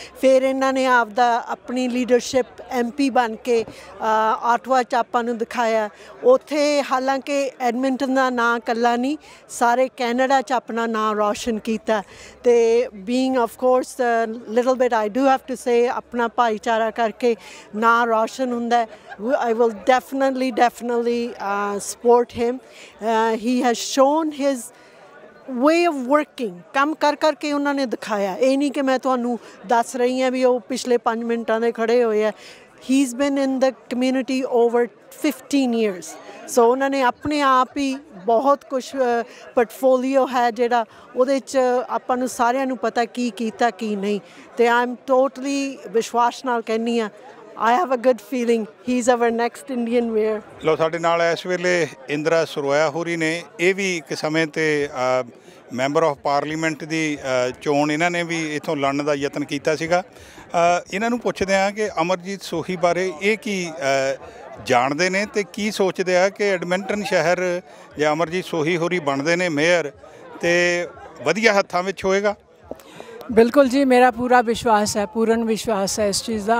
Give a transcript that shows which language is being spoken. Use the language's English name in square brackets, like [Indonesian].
[Punjabi] ਫਿਰ ਇਹਨਾਂ ਨੇ ਆਪਣੀ ਲੀਡਰਸ਼ਿਪ MP ਬਣ ਕੇ ਆਟਵਾ 'ਚ ਆਪਾਂ ਨੂੰ ਦਿਖਾਇਆ। ਉੱਥੇ ਹਾਲਾਂਕਿ ਐਡਮਿੰਟਨ ਦਾ ਨਾਂ ਇਕੱਲਾ ਨਹੀਂ, ਸਾਰੇ ਕੈਨੇਡਾ 'ਚ ਆਪਣਾ ਨਾਂ ਰੌਸ਼ਨ ਕੀਤਾ, ਅਤੇ [English] being of course little bit I do have to say, [Punjabi] ਆਪਣਾ ਭਾਈਚਾਰਾ ਕਰਕੇ ਨਾਂ ਰੌਸ਼ਨ ਹੁੰਦਾ। [English] I will definitely support him. He has shown his way of working, [Punjabi] ਕੰਮ ਕਰ ਕੇ ਉਹਨਾਂ ਨੇ ਦਿਖਾਇਆ। ਇਹ ਨਹੀਂ ਕਿ ਮੈਂ ਤੁਹਾਨੂੰ ਦੱਸ ਰਹੀ ਹਾਂ ਵੀ ਉਹ ਪਿਛਲੇ 5 ਮਿੰਟਾਂ ਦੇ ਖੜ੍ਹੇ ਹੋਏ ਆ। [English] He's been in the community over 15 years. [Punjabi] ਸੋ ਉਹਨਾਂ ਨੇ ਆਪਣੇ ਆਪ ਹੀ ਬਹੁਤ ਕੁਛ ਪੋਰਟਫੋਲੀਓ ਹੈ ਜਿਹੜਾ ਉਹਦੇ 'ਚ ਆਪਾਂ ਨੂੰ ਸਾਰਿਆਂ ਨੂੰ ਪਤਾ ਕੀ ਕੀਤਾ ਕੀ ਨਹੀਂ, ਅਤੇ [English] I am totally [Punjabi] ਵਿਸ਼ਵਾਸ ਨਾਲ ਕਹਿੰਦੀ ਹਾਂ, [English] I have a good feeling he's our next Indian mayor. [Punjabi] ਲਓ, ਸਾਡੇ ਨਾਲ ਇਸ ਵੇਲੇ ਇੰਦਰਾ ਸਰੋਇਆ ਹੋਰੀ ਨੇ। ਇਹ ਵੀ ਇੱਕ ਸਮੇਂ 'ਤੇ ਮੈਂਬਰ ਆਫ ਪਾਰਲੀਮੈਂਟ ਦੀ ਚੋਣ ਇਹਨਾਂ ਨੇ ਵੀ ਇੱਥੋਂ ਲੜਨ ਦਾ ਯਤਨ ਕੀਤਾ ਸੀਗਾ। ਇਹਨਾਂ ਨੂੰ ਪੁੱਛਦੇ ਹਾਂ ਕਿ ਅਮਰਜੀਤ ਸੋਹੀ ਬਾਰੇ ਇਹ ਕੀ ਜਾਣਦੇ ਨੇ ਤੇ ਕੀ ਸੋਚਦੇ ਆ ਕਿ ਐਡਮਿੰਟਨ ਸ਼ਹਿਰ ਜੇ ਅਮਰਜੀਤ ਸੋਹੀ ਹੋਰੀ ਬਣਦੇ ਨੇ ਮੇਅਰ ਤੇ ਵਧੀਆ ਹੱਥਾਂ ਵਿੱਚ ਹੋਏਗਾ। [Hindi] बिल्कुल जी, मेरा पूरा विश्वास है, पूर्ण विश्वास है इस चीज़ का।